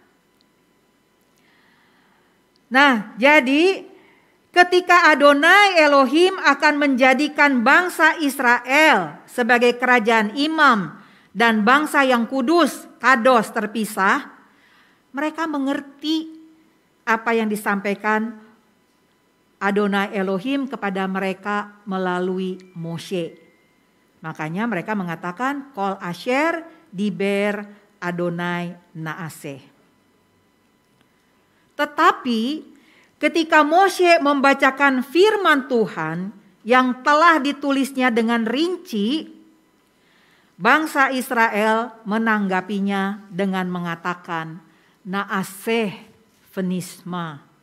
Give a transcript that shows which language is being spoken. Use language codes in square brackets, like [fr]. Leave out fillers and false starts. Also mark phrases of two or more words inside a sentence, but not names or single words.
[id] Nah, jadi ketika Adonai Elohim akan menjadikan bangsa Israel sebagai kerajaan imam dan bangsa yang kudus, kados terpisah, mereka mengerti apa yang disampaikan Adonai Elohim kepada mereka melalui Moshe. Makanya mereka mengatakan [he] כל אשר דבר אדני נעשה. [id] Tetapi ketika Moshe membacakan firman Tuhan yang telah ditulisnya dengan rinci, bangsa Israel menanggapinya dengan mengatakan [he] נעשה ונשמע.